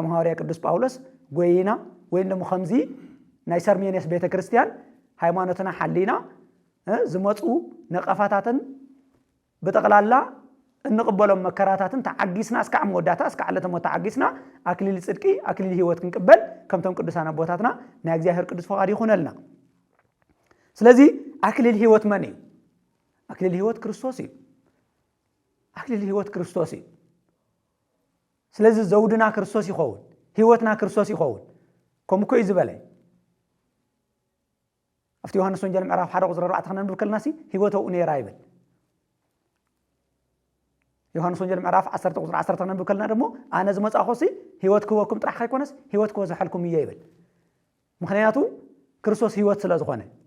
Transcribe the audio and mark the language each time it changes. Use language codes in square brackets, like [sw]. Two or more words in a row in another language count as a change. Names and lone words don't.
[ti] ሐዋርያ ቅዱስ ጳውሎስ ጎይና ወይ ደሞ ከምዚ ናይ ሰርሜኔስ ቤተክርስቲያን ሃይማኖትና ሓሊና ዝመጹ ነቀፋታትን በጠቅላላ እንቅበሎም መከራታትን ተዓጊስና እስካዕ መወዳታ እስካዕ ዕለተ ሞት ተዓጊስና አክሊል ጽድቂ አክሊል ህይወት ክንቅበል ከምቶም ቅዱሳን አቦታትና ናይ እግዚአብሔር ቅዱስ ፈቃድ ይኹነልና ስለዚህ አክሊል ህይወት ማን እዩ አክሊል ህይወት ክርስቶስ እዩ አክሊል ህይወት ክርስቶስ እዩ ስለዚህ ዘውድና ክርስቶስ ይኸውን ህይወትና ክርስቶስ ይኸውን ከምኮ እዩ ዝበለ ኣብቲ ዮሐንስ ወንጌል ምዕራፍ 1 ቁጥር 4 ከነንብብ ከለናሲ ህይወቱ ነይራ ይብል ዮሐንስ ወንጌል ምዕራፍ 10 ቁጥር 10 ከነንብብ ከለና ደሞ ኣነ ዝመጻኹሲ ህይወት ክወኩም ጥራሕ ከይኮነስ ህይወት ክወዝሐልኩም እየ ይብል ምክንያቱ ክርስቶስ ህይወት ስለ ዝኾነ